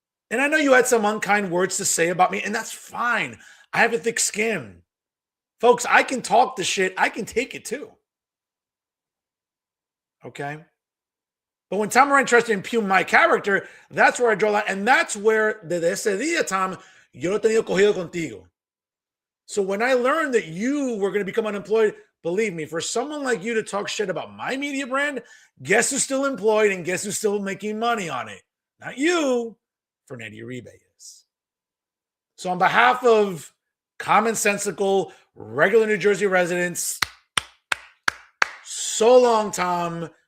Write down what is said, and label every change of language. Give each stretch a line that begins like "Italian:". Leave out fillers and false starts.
English: And I know you had some unkind words to say about me, and that's fine. I have a thick skin. Folks, I can talk the shit. I can take it too. Okay? But when Tom Moran tries to impugn my character, that's where I draw the line. And that's where,
Spanish: desde ese día, Tom, yo lo he tenido cogido contigo.
English: So when I learned that you were going to become unemployed, believe me, for someone like you to talk shit about my media brand, guess who's still employed and guess who's still making money on it? Not you, Fernando Uribe is. So on behalf of commonsensical, regular New Jersey residents, so long, Tom.